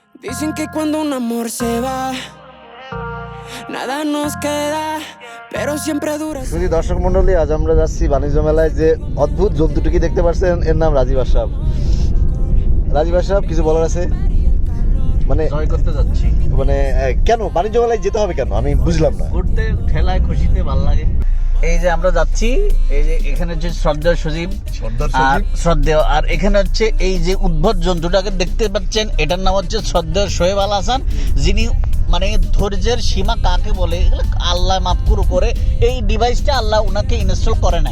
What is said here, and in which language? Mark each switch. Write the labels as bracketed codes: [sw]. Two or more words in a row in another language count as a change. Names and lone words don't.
[es] Dicen que cuando un amor se va, nada nos queda, pero siempre dura. [bn] শুধু দর্শক মণ্ডলী, আজ আমরা যাচ্ছি বাণিজ্য মেলায়। যে অদ্ভুত জন্তুটিকে দেখতে পাচ্ছেন, এর নাম রাজীব আশরাফ। রাজীব আশরাফ, কিছু বলার আছে? মানে জয় করতে যাচ্ছি। মানে কেন বাণিজ্য মেলায় যেতে হবে কেন, আমি বুঝলাম না। ঘুরতে, ঠেলায় খুশিতে ভালো লাগে। এই যে আমরা যাচ্ছি, এই যে এখানে হচ্ছে শ্রদ্ধেয় সজীব আর শ্রদ্ধেয়, আর এখানে হচ্ছে এই যে উদ্ভট জন্তুটাকে দেখতে পাচ্ছেন, এটার নাম হচ্ছে শ্রদ্ধেয় সোহেব আল হাসান, যিনি মানে ধৈর্যের সীমা কাকে বলে আল্লাহ মাফ করে এই ডিভাইসটা আল্লাহ ওনাকে ইনস্টল করে নাই।